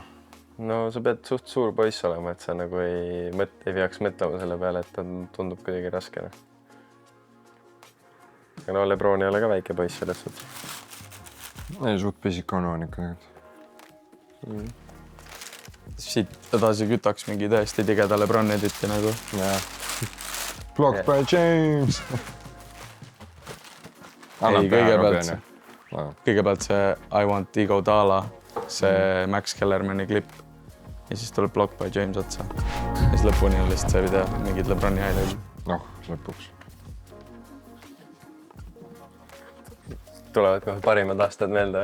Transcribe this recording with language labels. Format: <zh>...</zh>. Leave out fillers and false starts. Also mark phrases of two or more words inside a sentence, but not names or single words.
<et>No sa pead suht suur poiss olema, et sa nagu ei peaks mõtlema selle peale, et ta tundub kuidagi raske, noh. Aga no LeBron ei ole ka väike poiss selles suhtes. Ei, suht pisik onu on ikka tegelikult. Siit edasi kütaks mingi tõesti tigeda LeBron editi nagu.</et> <en>Blocked by James!</en> <et>Ei, kõigepealt see I Want Iguodala, see Max Kellermani klipp. Ja siis tuleb</et> <en>Blocked by James</en> <et>otsa. Ja siis lõpuni on lihtsalt see video, mingid LeBroni highlights. Noh, lõpuks. Tulevad kohe parimad aastad meelde.</et>